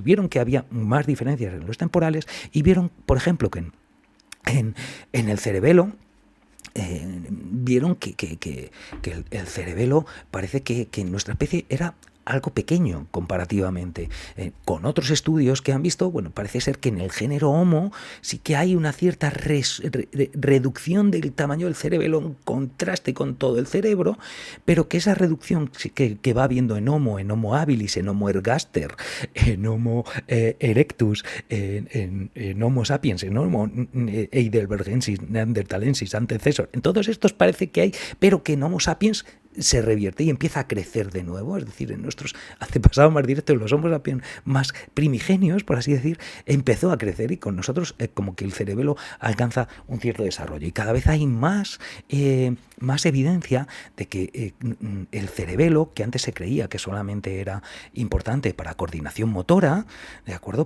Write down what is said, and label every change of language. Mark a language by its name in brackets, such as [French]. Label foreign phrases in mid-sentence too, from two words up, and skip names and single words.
[Spanish] Vieron que había más diferencias en los temporales y vieron, por ejemplo, que en el cerebelo, vieron que el cerebelo parece que en nuestra especie era algo pequeño comparativamente. Con otros estudios que han visto, bueno, parece ser que en el género Homo sí que hay una cierta reducción del tamaño del cerebelo en contraste con todo el cerebro, pero que esa reducción que va habiendo en Homo habilis, en Homo ergaster, en Homo erectus, en Homo sapiens, en Homo heidelbergensis, neanderthalensis, antecesor, en todos estos parece que hay, pero que en Homo sapiens se revierte y empieza a crecer de nuevo, es decir, en nuestros antepasados más directos, los Homo sapiens más primigenios, por así decir, empezó a crecer y con nosotros como que el cerebelo alcanza un cierto desarrollo y cada vez hay más evidencia de que el cerebelo, que antes se creía que solamente era importante para coordinación motora, ¿de acuerdo?